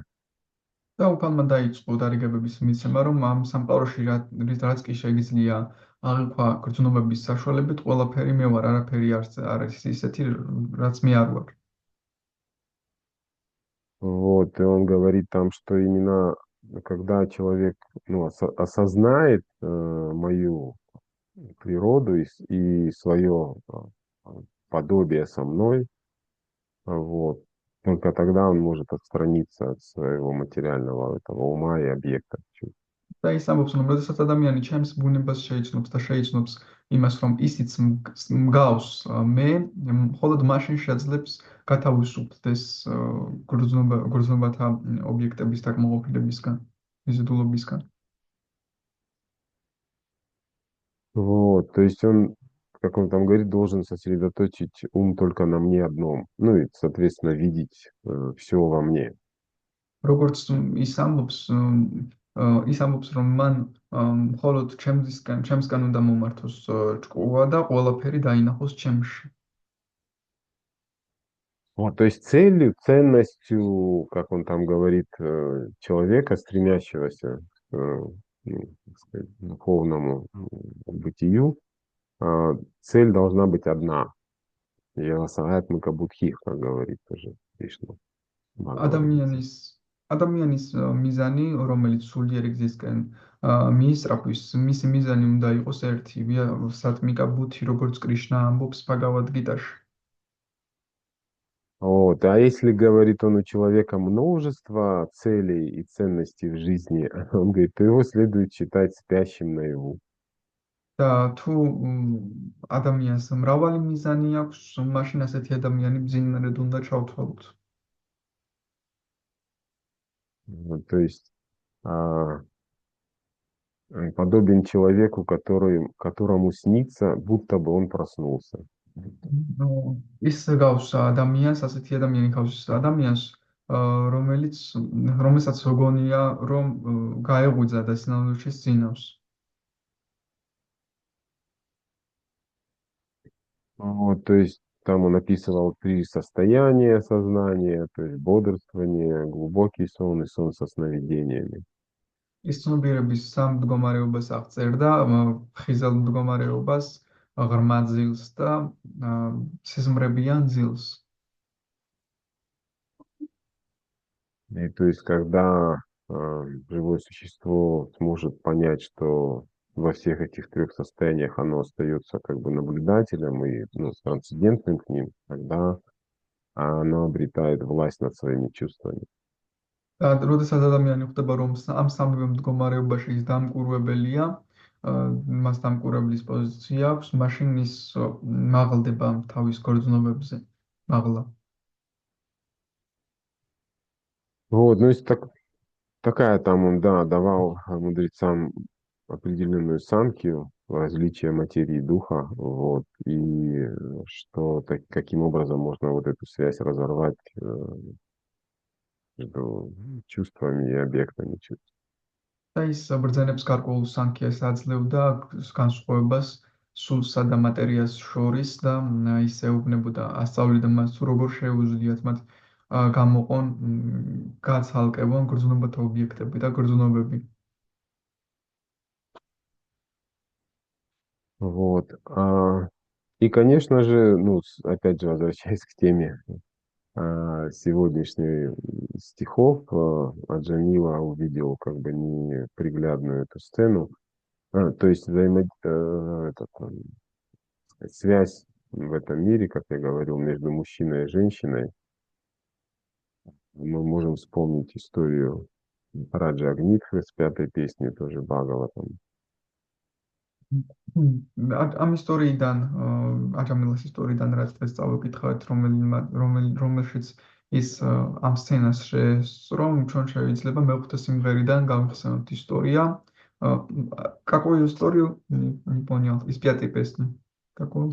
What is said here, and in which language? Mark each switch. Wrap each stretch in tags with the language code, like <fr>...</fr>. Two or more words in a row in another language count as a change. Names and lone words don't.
<ka>და უფალმა დაიწყო დარიგებების მიცემა, რომ ამ სამყაროში რაც კი შეგიძლია აღიქვა გრძნობების საშუალებით, ყველაფერი მე ვარ, არაფერი არ არის ისეთი, რაც მე არ ვარ.</ka> <ru>Вот, и он говорит там, что именно когда человек, ну, осознает мою природу и свое подобие со мной, вот, только тогда он может отстраниться от своего материального этого ума и объекта.</ru> <ka>და ის ამბობს, რომ როდესაც ადამიანი ჩემს ბუნებას შეიცნობს და შეიცნობს იმას, რომ ისიც მგავს მე, მხოლოდ მაშინ შეძლებს გათავისუფლდეს გრძნობათა ობიექტების დაკმაყოფილებისგან, მიზიდულობისგან.</ka> <ru>Вот, то есть он, как он там говорит, должен сосредоточить ум только на мне одном, ну и, соответственно, видеть все во мне.</ru> <ka>როგორც ის ამბობს, რომ მან მხოლოდ ჩემსგან უნდა მომართოს ჭკუა და ყველაფერი დაინახოს ჩემში.</ka> <ru>Вот, то есть целью, ценностью, как он там говорит, человека, стремящегося к, ну, так сказать, духовному бытию, цель должна быть одна.</ru> <sa>व्यवसायात्मिका बुद्धिः,</sa> <ru>как говорит тоже Кришна. могла быть.</ru> <ka>ადამიანის მიზანი, რომელიც სულიერი გზისკენ მიისწრაფვის, მისი მიზანი უნდა იყოს ერთი,</ka> <sa>सात्मिका बुद्धि,</sa> <ka>როგორც კრიშნა ამბობს ბჰაგავად-გიტაში.</ka> <ru>Вот. А если, говорит он, у человека множество целей и ценностей в жизни, он говорит, то его следует считать спящим наяву.</ru> <ka>და თუ ადამიანს მრავალი მიზანი აქვს, მაშინ ასეთი ადამიანი ბძინარედ უნდა ჩავთვალოთ.</ka> <ru>Вот, то есть а, подобен человеку, которому снится, будто бы он проснулся.</ru> <ka>ნუ ის გავს ადამიანს, ასეთი ადამიანი გავს ადამიანს, რომელსაც გონია, რომ გაეღვიძა და სინამდვილეში სინავს.</ka> <ru>Вот, то есть там он описывал три состояния сознания, то есть бодрствование, глубокий сон и сон со сновидениями.</ru> <ka>ის ცნობიერების სამ მდგომარეობას აღწერდა, ხიზელ მდგომარეობას, ღრმა ძილს და სიზმრებიან ძილს.</ka> <ru>И то есть, когда живое существо сможет понять, что во всех этих трех состояниях оно остается как бы наблюдателем и ну, трансцендентным к ним, тогда оно обретает власть над своими чувствами.</ru> <ka>და როდესაც ადამიანი ხვდება, რომ ამ სამივე მდგომარეობაში ის დამკვირვებელია, მას დამკვირვებლის პოზიცია აქვს, მაშინ ის მაღლდება თავის გრძნობებზე, მაღლა.</ka> <ru>Вот, ну, есть такая там он, да, давал мудрецам определенную санкию, различие материи и духа, вот, и что каким образом можно вот эту связь разорвать между чувствами и объектами чувств.</ru> <ka>და ის ბრძანებს გარკვეულ სანქიას აძლევდა განსხვავებას სულსა და მატერიას შორის და ის ეუბნებოდა ასწავლიდა მას თუ როგორ შეუძლიათ მათ გამოყონ გაცალკევონ გრძნობათა ობიექტები და გრძნობები.</ka> <ru>Вот. И, конечно же, ну, опять же, возвращаясь к теме сегодняшних стихов, Аджамила увидел как бы неприглядную эту сцену, то есть связь в этом мире, как я говорил, между мужчиной и женщиной. Мы можем вспомнить историю Раджа Агнитхы с пятой песни, тоже Бхагаватам.</ru> <ka>ამ ისტორიიდან, აჯამილას ისტორიიდან, რაც დღეს წავიკითხავთ, რომელშიც ის ამ სცენას შესწრო, ჩვენ შეიძლება მეხუთე სიმღერიდან გავიხსენოთ история.</ka> <ru>Какую историю? Не понял. Из пятой песни. Какую?</ru>